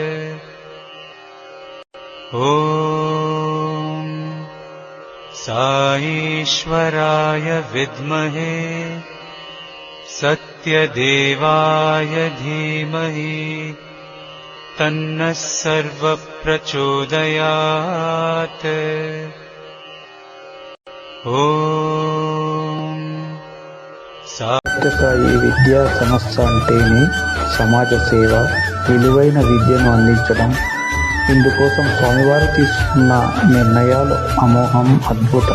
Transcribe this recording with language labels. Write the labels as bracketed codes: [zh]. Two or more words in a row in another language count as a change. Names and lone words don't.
[sa] ॐ साईश्वराय विद्महे सत्यदेवाय धीमहि तन्नः सर्वः प्रचोदयात्। ఓం [te] సత్యసాయి విద్యా సంస్థ అంటేనే సమాజ సేవ, విలువైన విద్యను అందించడం. ఇందుకోసం స్వామివారు తీసుకున్న నిర్ణయాలు అమోఘం, అద్భుతం.